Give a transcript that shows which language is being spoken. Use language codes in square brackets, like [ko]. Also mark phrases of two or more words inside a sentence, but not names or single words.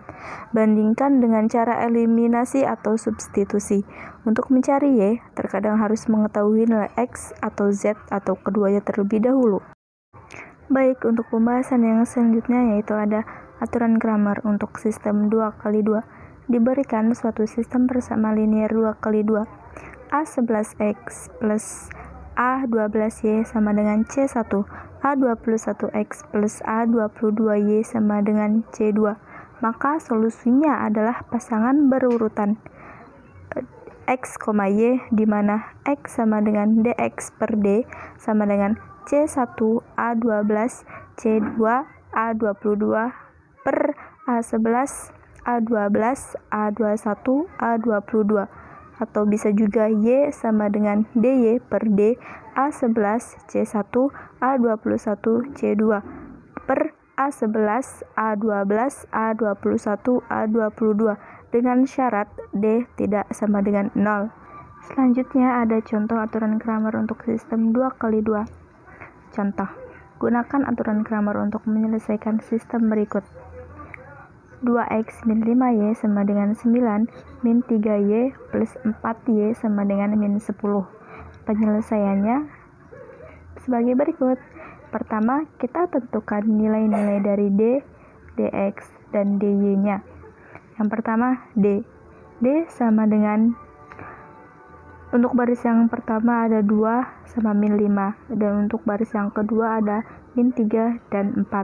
[id] Bandingkan dengan cara eliminasi atau substitusi. Untuk mencari Y, terkadang harus mengetahui nilai X atau Z atau keduanya terlebih dahulu. Baik, untuk pembahasan yang selanjutnya yaitu ada aturan Cramer untuk sistem 2x2. Diberikan suatu sistem persamaan linear 2x2. A11x plus A12y sama dengan C1, A21x plus A22y sama dengan C2. Maka solusinya adalah pasangan berurutan X, Y, di mana X sama dengan dx per D sama dengan C1 A12 C2 A22 per A11 A12 A21 A22, atau bisa juga Y sama dengan DY per D A11 C1 A21 C2 per A11 A12 A21 A22 dengan syarat D tidak sama dengan 0. Selanjutnya ada contoh aturan Cramer untuk sistem 2x2. Contoh, gunakan aturan Cramer untuk menyelesaikan sistem berikut. 2x min 5y sama dengan 9, min 3y plus 4y sama dengan min 10. Penyelesaiannya sebagai berikut. Pertama, kita tentukan nilai-nilai dari d, dx, dan dy-nya. Yang pertama, d. D sama dengan, untuk baris yang pertama ada 2 sama min 5, dan untuk baris yang kedua ada min 3 dan 4.